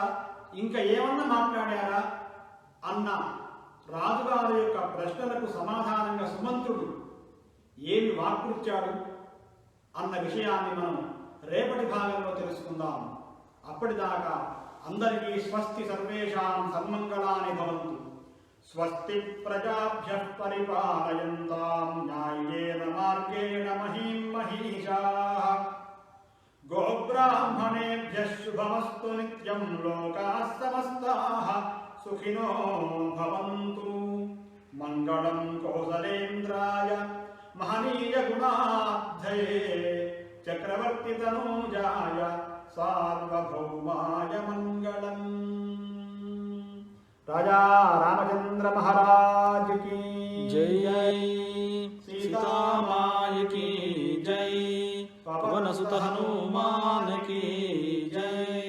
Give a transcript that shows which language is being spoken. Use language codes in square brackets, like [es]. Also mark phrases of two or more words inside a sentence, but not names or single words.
[te] ఇంకా ఏమన్నా మాట్లాడారా అన్న రాజుగారి యొక్క ప్రశ్నలకు సమాధానంగా సుమంత్రుడు ఏమి వాక్కుచ్చాడు అన్న విషయాన్ని మనం రేపటి భాగంలో తెలుసుకుందాం. అప్పటిదాకా అందరికీ స్వస్తి, [sa] సర్వేషాం సన్మంగళాని భవంతు. స్వస్తి ప్రజాభ్యః పరిపాలయంతాం న్యాయేన మార్గేణ మహీం మహీషాః. గోబ్రాహ్మణేభ్యః శుభమస్తు నిత్యం. లోకాః సమస్తాః సుఖినో భవంతు. మంగళం కౌసలేంద్రాయ మహనీయ గుణాబ్ధయే చక్రవర్తి తనూజాయ సార్వభౌమాయ మంగళం. [hi] రాజా రామచంద్ర మహారాజ్ की जय, सीतामाय की जय, पवन सुत हनुमान की जय.